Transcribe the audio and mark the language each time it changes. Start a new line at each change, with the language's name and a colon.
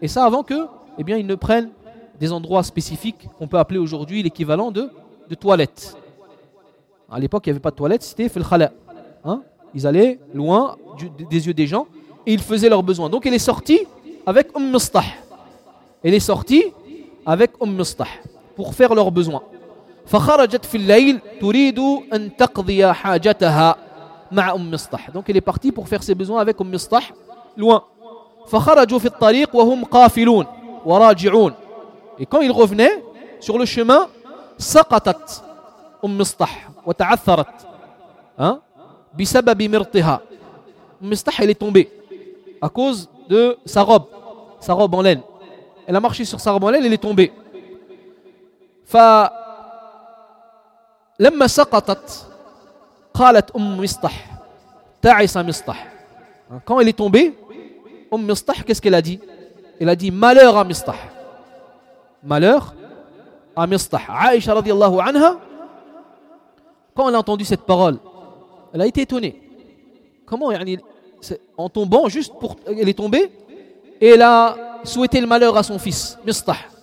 French: Et ça avant que, eh bien, ils ne prennent des endroits spécifiques qu'on peut appeler aujourd'hui l'équivalent de toilettes. À l'époque, il n'y avait pas de toilettes, c'était fil khala. Ils allaient loin des yeux des gens et ils faisaient leurs besoins. Donc, elle est sortie avec Umm Mistah. Elle est sortie avec Umm Mistah pour faire leurs besoins.
Arabic: فخرجت في الليل تريد أن تقضي حاجتها مع أم مصطح.
French: Donc, elle est partie pour faire ses besoins avec Umm Mistah loin.
Arabic: فخرجوا في الطريق وهم قافلون وراجعون.
French: Et quand ils revenaient sur le chemin,
Arabic: سقطت أم مصطح وتعثرت بسبب مرطها.
French: أم مصطح, elle est tombée à cause de sa robe en laine. Elle a marché sur sa robe en laine, elle est tombée.
Arabic: فلما سقطت قالت أم مصطح تعس مصطح.
French: Quand elle est tombée, أم مصطح, qu'est-ce qu'elle a dit? Elle a dit malheur à مصطح. Malheur à Mistah. Aïcha radiallahu anha, quand elle a entendu cette parole, elle a été étonnée. Comment, yani, en tombant, juste pour, elle est tombée et elle a souhaité le malheur à son fils, Mistah.